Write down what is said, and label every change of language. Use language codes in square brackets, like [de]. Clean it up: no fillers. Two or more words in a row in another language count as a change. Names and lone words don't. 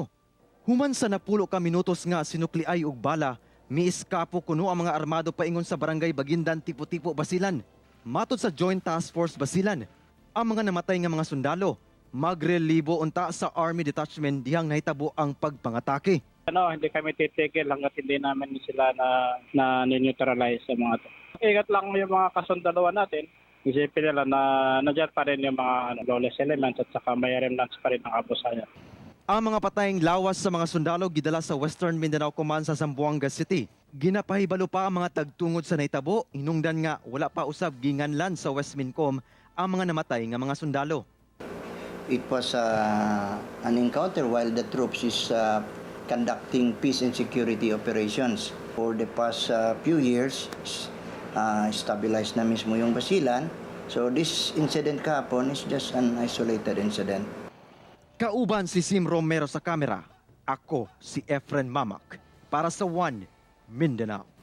[ceb] Human sa napulo ka minutos nga sinukliay og bala, miiskapo kuno ang mga armado paingon sa barangay Bagindan, Tipo-Tipo, Basilan. Matod sa Joint Task Force Basilan, ang mga namatay nga mga sundalo magrelibo unta sa Army Detachment dihang nahitabo ang pagpangatake. [tl] Hindi kami titigil hanggat hindi namin sila na neutralize sa mga to. Ingat lang yung mga kasundaloan natin. Isipin nila na nandiyan pa rin yung mga [en] lawless elements [tl] at saka may remnants pa rin ang abusayan. [ceb] Ang mga patayng lawas sa mga sundalo gidala sa Western Mindanao Command sa Zamboanga City. Ginapahibalo pa ang mga tagtungod sa nahitabo, hinungdan nga wala pa usab ginganlan sa West Mincom ang mga namatay nga mga sundalo. [en] It was an encounter while the troops is conducting peace and security operations. For the past few years, stabilized [tl] na mismo yung [en] Basilan. So this incident kahapon is just an isolated incident. [ceb] Kauban si Sim Romero sa kamera. Ako si Efren Mamak para sa One Mindanao.